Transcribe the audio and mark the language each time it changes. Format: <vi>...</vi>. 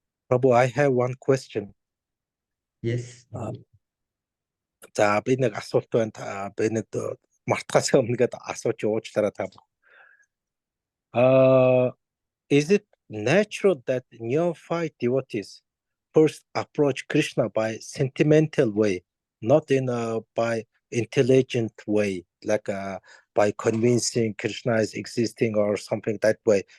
<en>Prabhu, I have one question. Yes.</en> <mn>За би нэг асуулт байна. Би нэг мартахаас өмнөгээд асууж уучлаарай та.</mn> <en>Is it natural that neophyte devotees first approach Krishna by sentimental way, not in by intelligent way, like by convincing Krishna is existing or something that way?</en>